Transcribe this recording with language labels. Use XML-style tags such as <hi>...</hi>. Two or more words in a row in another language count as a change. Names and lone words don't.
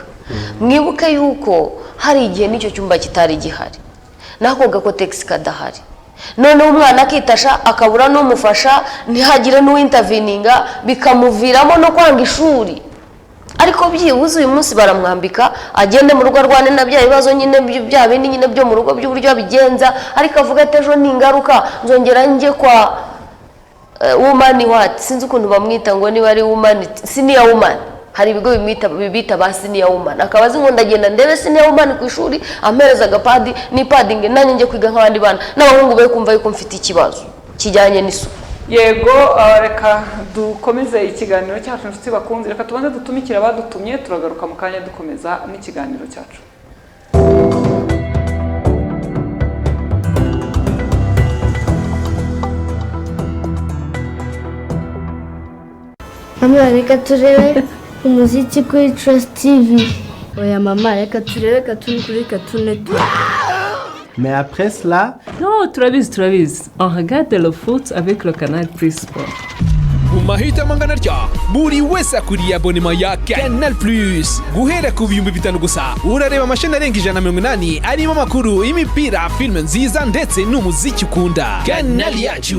<rw>Mwibuke yuko hari igihe n'icyo cyumba kitari gihari, nako gakotegisi kadahari, none umwana akitasha akabura n'umufasha, ntihagire n'uwinterveninga, bikamuviramo no kwanga ishuri. Ariko byibuze uyu munsi baramwambika agende mu rugo rwane na bya bibazo nyine bya bindi nyine byo mu rugo by'uburyo abigenza, ariko avuga ati ejo ni ingaruka nzongera njye kwa</rw> <en>woman what,</en> <rw>sinzi ukuntu bamwita ngo niba ari woman,</rw> <en>senior woman.</en> <rw>Hari ibigo bibita ba</rw> <en>senior woman,</en> <rw>akabazi ngo ndagenda ndebe</rw> <en>senior woman</en> <rw>ku ishuri ampereza agapadi ni padding nanjye njye kwiga nk'abandi bana, n'abahungu be kumva yuko mfite ikibazo kijyanye n'isuku. Yego, reka dukomeze ikiganiro cyacu inshuti bakunze, reka tubanze dutumikira abadutumye, turagaruka mu kanya dukomeza n'ikiganiro cyacu. Mama, reka turebe umuziki kuri Trust TV. Oya mama, reka turebe Cartoon kuri Cartoon Network.</rw> <fr>Mais après cela...</fr> <rw>Non, turabizi.</rw> <fr>On regarde le foot avec le Canal Plus Sport.</fr> <rw>Mahitamo angana atya buri wese akuriye abonema ya Canal Plus guhera ku bihumbi 5 gusa urareba amasheni arenga 180 arimo amakuru, imipira, filime nziza ndetse n'umuziki ukunda. Canal yacu.</rw>